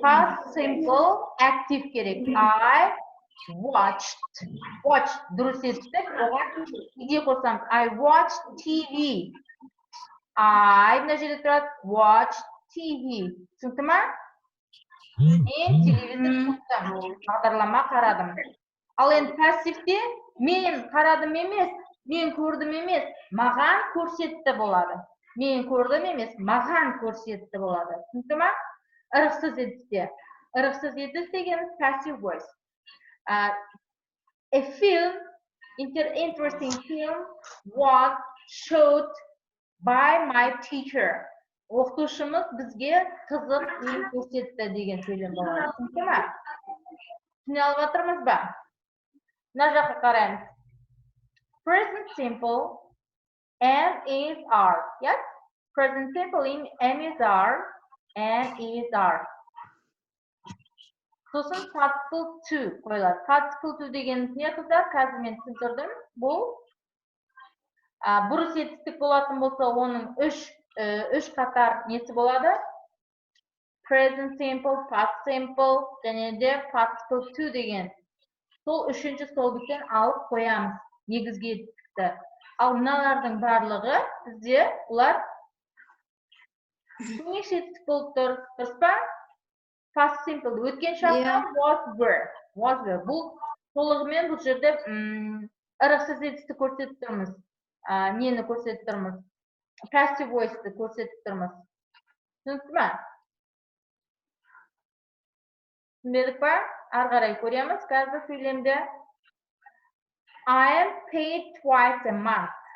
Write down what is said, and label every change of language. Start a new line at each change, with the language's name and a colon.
English: Past simple active
Kazakh: керек.
English: I watched.
Kazakh: Watch дұрыс естік. Оған неге қосамыз?
English: I watched TV.
Kazakh: Мына жерде тұрады.
English: Watch TV.
Kazakh: Түсінікті ма? Мен телевизор көрдім. Бағдарлама қарадым. Ал енді пассивте мен қарадым емес, мен көрдім емес, маған көрсетті болады. Мен көрдім емес, маған көрсетті болады. Түсінікті ма? Ырықсыз етісте. Ырықсыз етіс деген passive voice.
English: A film, interesting film was showed by my teacher.
Kazakh: Оқытушымыз бізге қызық фильм көрсетті деген сөйлем болады. Түсінікті ма? Түсіне алып жатырмыз ба? Мына жаққа қараймыз.
English: Present simple am is are. Yes? Present simple in am is are and is are.
Kazakh: Сосын participle to қойылады. Participle to деген не қыздар? Қазір мен түсіндірдім. Бұл бұрыс етістік болатын болса, оның үш қатар несі болады?
English: Present simple, past simple
Kazakh: және де
English: participle to деген.
Kazakh: Сол үшінші столбиктен алып қоямыз негізгі етістікті. Ал мыналардың барлығы бізде бұлар көмекші етістік болып тұр. Дұрыс па? Past simple. Өткен шақта was were. Бұл толығымен бұл жерде ырықсыз етістік көрсетіп тұрмыз. Нені көрсетіп тұрмыз? Passive voice'ті көрсетіп тұрмыз. Түсінікті ма? Түсінбедік па? Ары қарай көреміз. Қазір сөйлемде.
English: I am paid twice a month.